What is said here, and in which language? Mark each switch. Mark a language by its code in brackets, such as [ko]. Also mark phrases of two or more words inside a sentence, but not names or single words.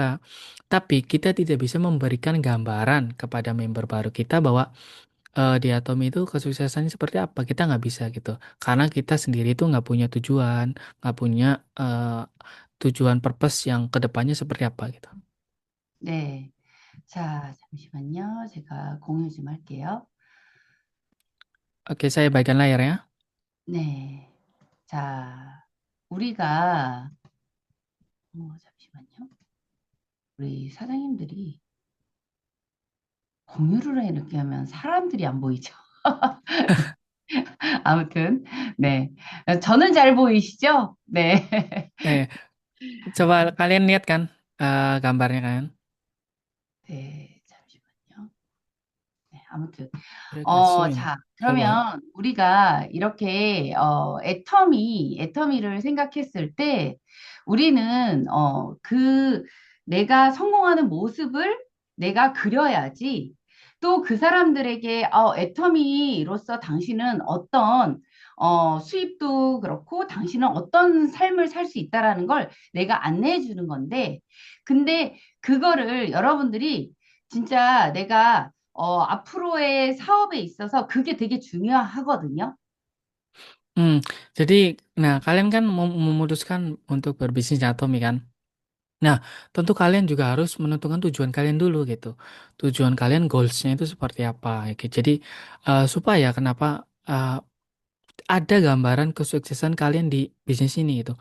[id] Tapi kita tidak bisa memberikan gambaran kepada member baru kita bahwa di Atomi itu kesuksesannya seperti apa. Kita nggak bisa gitu. Karena kita sendiri itu nggak punya tujuan, nggak punya tujuan purpose yang kedepannya seperti apa gitu. [ko] 네. 자, 잠시만요. 제가 공유 좀 할게요. [id] Oke, saya baikkan layar ya. [ko] 네. 자, 우리가, 잠시만요. 우리 사장님들이 공유를 해 이렇게 하면 사람들이 안 보이죠. 아무튼, 네. 저는 잘 보이시죠? 네. [id] Eh, coba kalian lihat kan gambarnya kan. [ko] 네, 잠시만요. 네, 아무튼. [id] Mereka zoom. [ko] 자, [id] Coba. [ko] 그러면 우리가 이렇게, 애터미를 생각했을 때, 우리는, 내가 성공하는 모습을 내가 그려야지, 또 그 사람들에게, 애터미로서 당신은 어떤, 수입도 그렇고 당신은 어떤 삶을 살 수 있다라는 걸 내가 안내해 주는 건데, 근데 그거를 여러분들이 진짜 내가 앞으로의 사업에 있어서 그게 되게 중요하거든요. [id] Hmm, jadi, nah kalian kan memutuskan untuk berbisnis di Atomi kan? Nah, tentu kalian juga harus menentukan tujuan kalian dulu gitu. Tujuan kalian, goalsnya itu seperti apa? Oke, jadi supaya kenapa ada gambaran kesuksesan kalian di bisnis ini gitu.